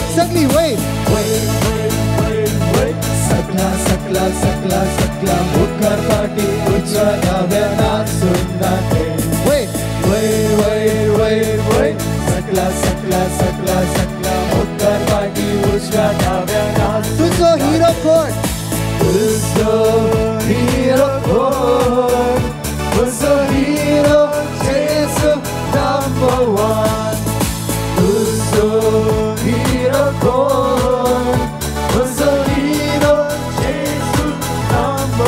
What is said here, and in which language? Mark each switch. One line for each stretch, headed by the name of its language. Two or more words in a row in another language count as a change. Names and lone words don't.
Konkani: सगळी वैर वैर वैर वैर वैर सकला सकला सकला सकला मोकार पाठी उजव्या डाव्या नाचून जाते वैर वैर वैर वैर वैर सकला सकला सकला सकला मोकार पाठी उजव्या डाव्या नाचून तुझो हिरो कोण तुझो हिरो कोण तुझो हिरो जेसू
English: number one
Konkani: तुझो हिरो कोण तुझो हिरो जेसू नंबर